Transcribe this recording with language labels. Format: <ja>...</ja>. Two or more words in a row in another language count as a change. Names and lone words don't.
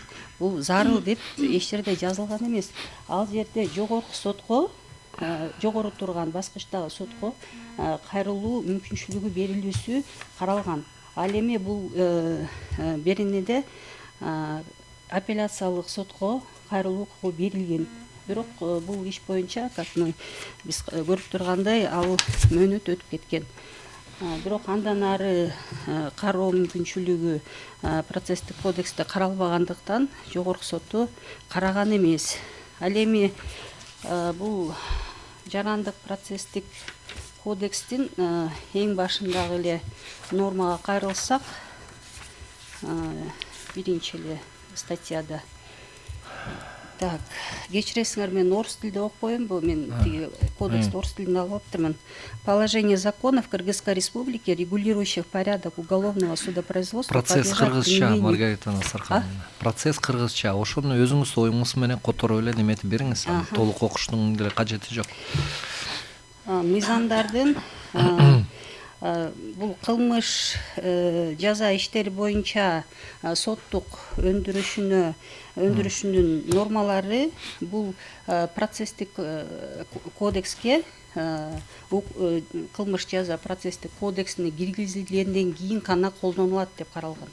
<ky>Бул зарыл деп эч жерде жазылган эмес. Ал жерде жогорку сотко, жогору турган баскычтагы сотко кайрылуу мүмкүнчүлүгү берилүүсү каралган. Ал эми бул беренеде апелляциялык сотко кайрылуу укугу берилген. Бирок бул иш боюнча,</ky> <ru>как мы</ru> <ky>биз көрүп тургандай, ал мөөнөт өтүп кеткен. Бирок андан ары кароо мүмкүнчүлүгү процесстик кодексте каралбагандыктан жогорку сотту караган эмес. Ал эми бул жарандык процесстик кодекстин эң башындагы эле нормага кайрылсак, биринчи эле статьяда. Так, кечиресиңер, мен орус тилде окпойм, бу мен тиги кодексти орус тилинде алып алыптырмын.</ky> <ru>Положение законов Кыргызской Республики, регулирующих порядок уголовного судопроизводства,</ru> <ky>Процесс</ky> <ru>подлежат</ru> <ky>кыргызча,</ky> <ru>применению-</ru> <ky>Маргарита Насархановна. Процесс кыргызча. Ошону өзүңүз оюңуз менен которуп эле неметип бериңиз. Толук окуштун деле кажети жок. Мыйзамдардын бул кылмыш жаза иштери боюнча соттук өндүрүшүнүн нормалары бул процесстик кодекске, кылмыш жаза процесстик кодексине киргизилгенден кийин гана колдонулат деп каралган.</ky>